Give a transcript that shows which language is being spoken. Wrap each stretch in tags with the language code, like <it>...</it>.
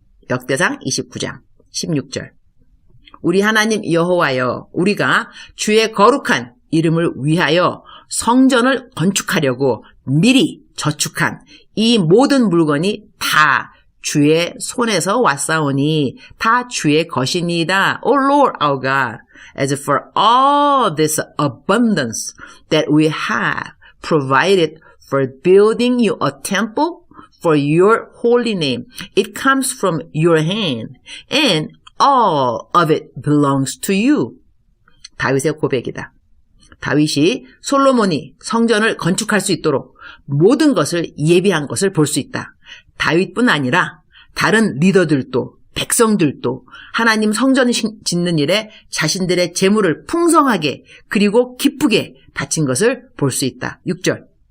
<ko>역대상 29장 16절. 우리 하나님 여호와여, 우리가 주의 거룩한 이름을 위하여 성전을 건축하려고 미리 저축한 이 모든 물건이 다 주의 손에서 왔사오니 다 주의 것이니이다.</ko> <en>O Lord our God, as for all this abundance that we have provided for building you a temple for your holy name, it comes from your hand, and all of it belongs to you.</en> <ko>다윗의 고백이다. 다윗이 솔로몬이 성전을 건축할 수 있도록 모든 것을 예비한 것을 볼 수 있다. 다윗뿐 아니라 다른 리더들도 백성들도 하나님 성전 짓는 일에 자신들의 재물을 풍성하게 그리고 기쁘게 바친 것을 볼 수 있다. 6절.</ko>